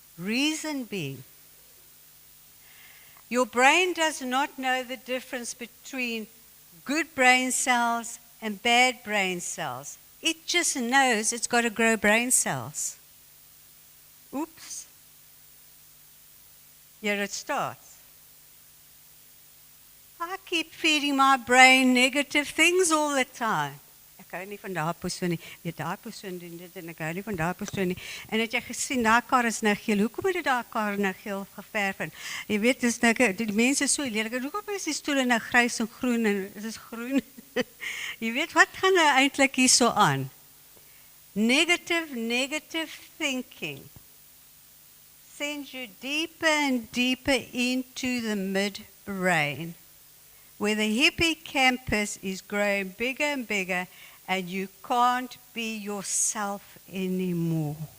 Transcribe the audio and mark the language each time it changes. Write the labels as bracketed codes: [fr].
[en] Reason being, your brain does not know the difference between good brain cells and bad brain cells. It just knows it's got to grow brain cells. Oops. Here it starts. I keep feeding my brain negative things all the time. [af] Ek hou nie van daai persoon nie. Weet daai persoon doen dit en ek hou nie van daai persoon nie. En het jy gesien daai kar is nou geel. Hoekom het daai kar nou geel geverf? En jy weet dis nou die mense is so lelik. Hoekom is die stoele nou grys en groen en dit is groen? Jy weet wat gaan nou eintlik hier so aan? [en] Negative thinking sends you deeper and deeper into the midbrain, where the hippocampus is growing bigger and bigger, and you can't be yourself anymore.